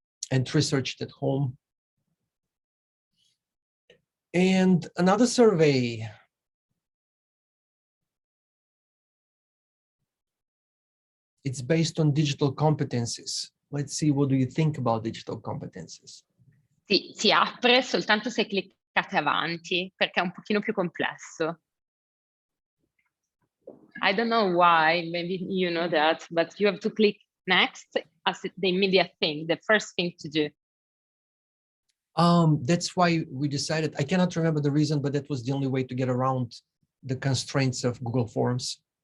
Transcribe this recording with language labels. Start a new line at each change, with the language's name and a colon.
English: and researched at home. And another survey. It's based on digital competencies. Let's see, what do you think about digital competencies?
Italian: Sì, si apre soltanto se cliccate avanti, perché è un pochino più complesso.
English: I don't know why, maybe you know that, but you have to click next as the immediate thing, the first thing to do. That's why we decided, I cannot remember the reason, but that was the only way to get around the constraints of Google Forms.